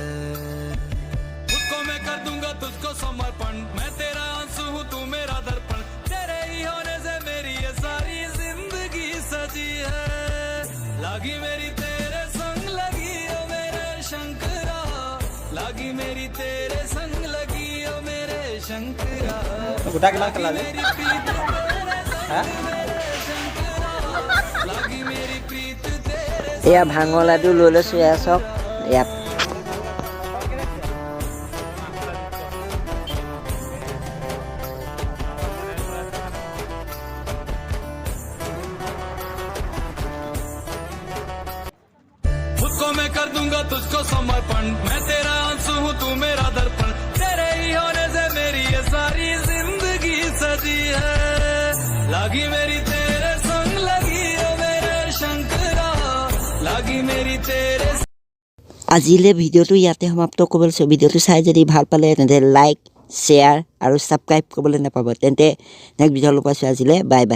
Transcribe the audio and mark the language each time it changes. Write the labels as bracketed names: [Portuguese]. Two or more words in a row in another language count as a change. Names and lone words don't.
[Hindi] खुद को मैं कर दूंगा तुझको समर्पण, मैं तेरा आंसू हूँ तू मेरा दर्पण, तेरे ही होने से मेरी ये सारी जिंदगी सजी है, लागी मेरी तेरे संग लगी ओ मेरे शंकरा, लागी मेरी तेरे संग लगी ओ मेरे शंकरा, [Assamese] গোটা কিমান খেলা যে [Hindi] मेरी प्रीत तेरे संग मेरे शंकरा, लागी मेरी प्रीत तेरे [Assamese] এয়া ভাঙৰ লাডু লৈ লৈছোঁ। এয়া চাওক, ইয়াত [Hindi] खुद को मैं कर दूंगा तुझको समर्पण, मैं तेरा आंसू हूँ तू मेरा दर्पण, तेरे ही होने से मेरी ये सारी जिंदगी सजी है, लागी मेरी तेरे संग लगी ओ मेरे शंकरा, लागी मेरी तेरे [Assamese] আজিলৈ ভিডিঅ'টো ইয়াতে সমাপ্ত কৰিব লৈছোঁ। ভিডিঅ'টো চাই যদি ভাল পালে তেন্তে [English] like, share [Assamese] আৰু ছাবস্ক্ৰাইব কৰিবলৈ নাপাব। তেন্তে [English] next videoলৈ [Assamese] পাইছোঁ। আজিলৈ [English] bye bye.